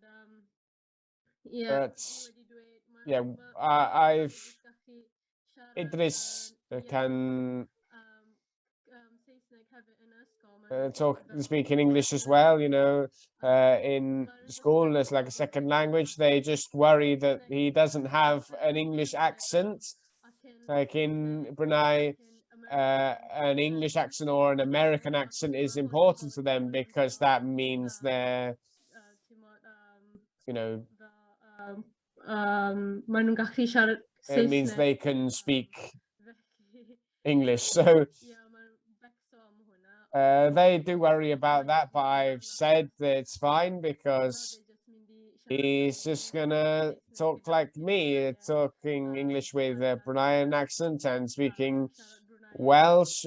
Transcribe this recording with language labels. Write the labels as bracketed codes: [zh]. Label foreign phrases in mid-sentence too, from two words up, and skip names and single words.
[en] But yeah, Idris can speak in English as well, in school as like a second language. They just worry that he doesn't have an English accent. Like in Brunei, an English accent or an American accent is important to them because that means they're, [cy] maen nhw'n gallu siarad [en] it means [cy] Saesneg. [en] they can speak English. So they do worry about that, but I've said that it's fine because he's just gonna talk like me, talking English with a Bruneian accent and speaking Welsh.